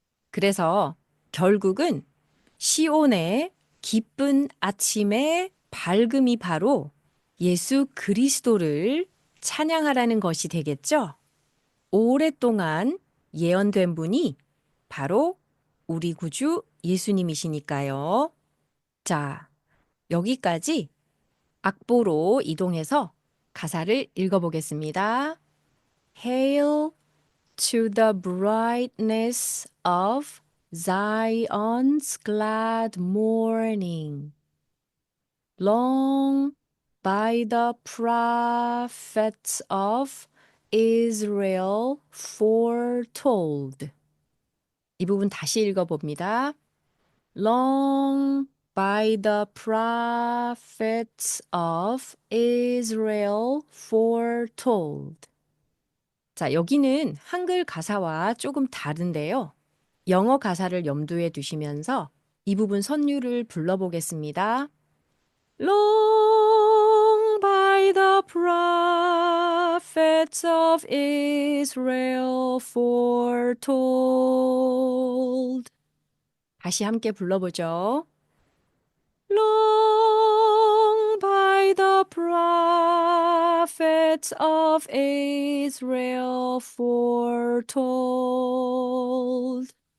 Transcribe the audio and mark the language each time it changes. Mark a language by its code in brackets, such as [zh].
[ko] 그래서 결국은 시온의 기쁜 아침의 밝음이 바로 예수 그리스도를 찬양하라는 것이 되겠죠? 오랫동안 예언된 분이 바로 우리 구주 예수님이시니까요. 자, 여기까지 악보로 이동해서 가사를 읽어보겠습니다. [en] Hail to the brightness of Zion's glad morning. Long by the prophets of Israel foretold. [ko] 이 부분 다시 읽어봅니다. [en] Long by the prophets of Israel foretold. [ko] 자, 여기는 한글 가사와 조금 다른데요. 영어 가사를 염두에 두시면서 이 부분 선율을 불러보겠습니다. [en] Long by the prophets of Israel foretold. [ko] 다시 함께 불러보죠. [en] Long by the prophets of Israel foretold.